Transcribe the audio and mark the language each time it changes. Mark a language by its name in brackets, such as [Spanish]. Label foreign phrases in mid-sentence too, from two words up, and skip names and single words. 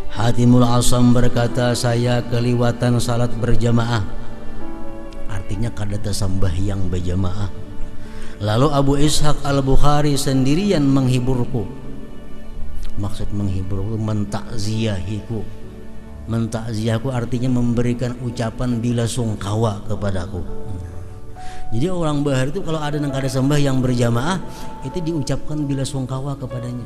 [Banjar] Hatimul Asam berkata, saya keliwatan salat berjamaah, artinya kada sembahyang berjamaah. [Indonesian] Lalu Abu Ishaq Al-Bukhari sendirian menghiburku. Maksud menghiburku, mentakziahiku. Mentakziahku artinya memberikan ucapan bila sungkawa kepadaku. [Banjar] Jadi orang Bahar itu kalau ada yang kada sembahyang berjamaah itu diucapkan bila sungkawa kepadanya.